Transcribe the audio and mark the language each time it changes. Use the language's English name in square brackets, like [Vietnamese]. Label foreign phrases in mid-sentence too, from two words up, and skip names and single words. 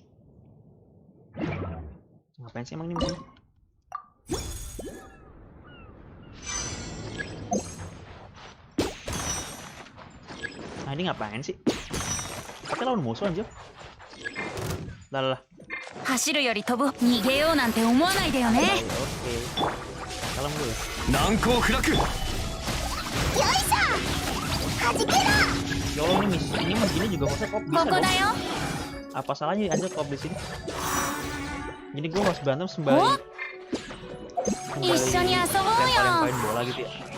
[Indonesian] Ngapain sih emang ini musuhnya? Ini ngapain sih? Kita lawan musuh anjir. Lah. [Japanese] 走るより飛ぶ逃げようなんて思わないでよね。 [Indonesian] Kalem dulu. Nangko furaku. Yo, ini begini juga maksudnya kok bisa dong. Apa salahnya anjir kok di sini? Jadi gue harus berantem sembari lemparin bola gitu ya.